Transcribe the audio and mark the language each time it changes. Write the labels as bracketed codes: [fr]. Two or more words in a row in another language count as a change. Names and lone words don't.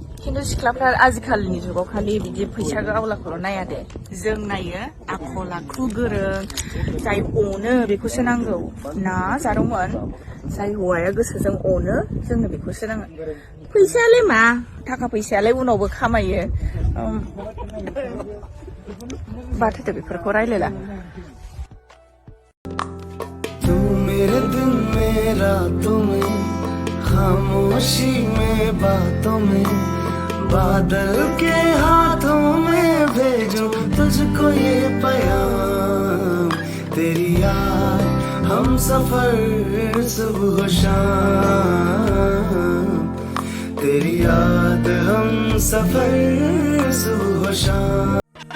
[brx] खिन्थु सिख्लाफ्रा आजिखालिनि जुगाव खालि बिदि फैसा गावलाखौल' नाया दे जों नायो आखल आखु गोरों जाय अनो बेखौसो नांगौ ना जादोंमोन जाय हौवाया गोसोजों अनो जोंनो बेखौसो नाङो फैसायालाय मा थाखा फैसायालाय उनावबो खामायो बाथोदो बेफोरखौ रायलायला [hi] तू मेरे दिन में रातों में खामोशी में बातों में बादल के हाथों में भेजूं तुझको ये पैगाम तेरी याद हम सफर सुबह शाम तेरी याद हम सफर सुबह शाम